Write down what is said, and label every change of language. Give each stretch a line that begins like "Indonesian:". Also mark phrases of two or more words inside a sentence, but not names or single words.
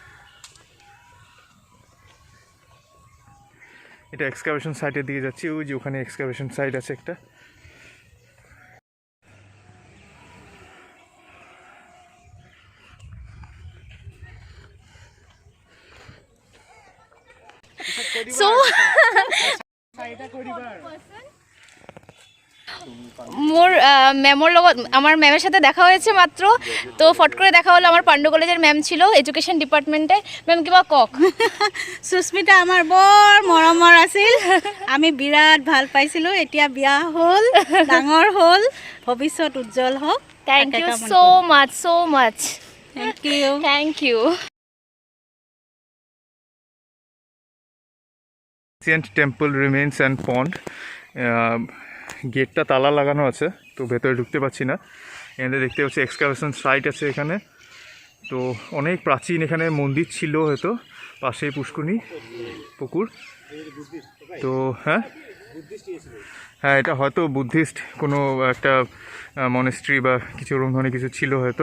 Bangla: এটা
English: excavation site
Bangla: দিকে যাচ্ছি, ওই যে ওখানে
English: excavation site
Bangla: আছে একটা।
Assamese: সো মোৰ মেমৰ লগত
Bangla: আমার ম্যামের সাথে দেখা হয়েছে মাত্র, তো ফট করে দেখা হলো। আমার পাণ্ডু কলেজের ম্যাম ছিল
English: education department.
Assamese: ম্যাম কিবা কক। সুস্মিতা আমাৰ বৰ মৰমৰ আছিল, আমি বিৰাট ভাল পাইছিলোঁ। এতিয়া বিয়া হ'ল, ডাঙৰ হ'ল, ভৱিষ্যত উজ্জ্বল হওক।
English: Thank you so much, so much. Thank you. Thank you. Ancient temple remains and pond.
Bangla: গেটটা তালা লাগানো আছে, তো ভেতরে ঢুকতে পারছি না। এখানে দেখতে পাচ্ছি
English: excavation site
Bangla: আছে এখানে। তো অনেক প্রাচীন এখানে মন্দির ছিল হয়তো, পাশেই পুষ্করণী পুকুর। তো হ্যাঁ হ্যাঁ, এটা হয়তো বুদ্ধিস্ট কোনো একটা মনেস্ট্রি বা কিছু ওরকম ধরনের কিছু ছিল হয়তো।